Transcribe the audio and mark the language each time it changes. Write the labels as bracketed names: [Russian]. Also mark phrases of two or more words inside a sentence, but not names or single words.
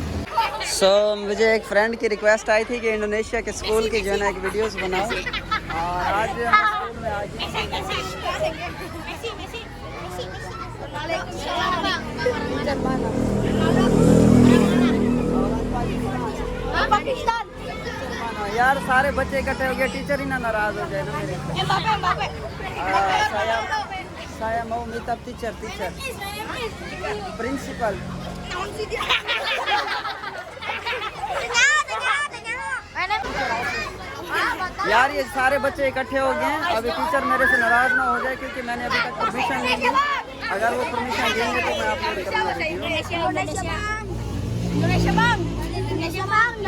[Hindi] मुझे एक फ्रेंड की रिक्वेस्ट आई थी कि इंडोनेशिया के स्कूल की जो है ना एक वीडियोस बनाओ और आज जो है स्कूल में आज यार सारे बच्चे इकट्ठे हो गए, टीचर ही ना नाराज हो जाए ना मेरे [Indonesian] saya mau [English] meet up teacher principal। [Hindi] यार ये सारे बच्चे इकट्ठे हो गए हैं, अभी टीचर मेरे से नाराज ना हो जाए क्योंकि मैंने अभी तक परमिशन नहीं ली। अगर वो परमिशन देंगे तो मैं अपलोड करूँगा वीडियो।